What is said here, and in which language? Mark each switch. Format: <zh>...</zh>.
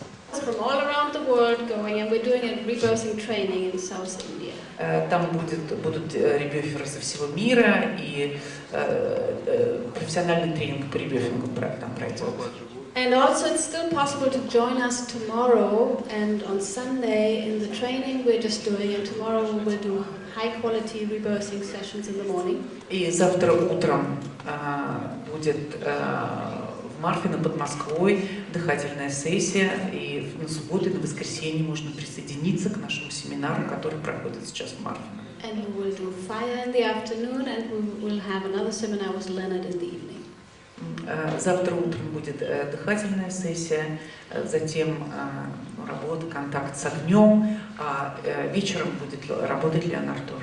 <en>From all around the world going, and we're doing a rebirthing training in South India.</en> <ru>Там будут ребёферы со всего мира, и профессиональный тренинг по ребёфингу там пройдет.</ru> <en>And also it's still possible to join us tomorrow and on Sunday in the training we're just doing, and tomorrow we'll do high quality rebirthing sessions in the morning.</en> <ru>И завтра утром будет в Марфино под Москвой дыхательная сессия, и на субботу и на воскресенье можно присоединиться к нашему семинару, который проходит сейчас в Марфино.</ru> <en>And we will do fire in the afternoon, and we will have another seminar with Leonard in the evening.</en> <ru>Завтра утром будет дыхательная сессия, затем работа, контакт с огнем, а вечером будет работать Леонард.</ru>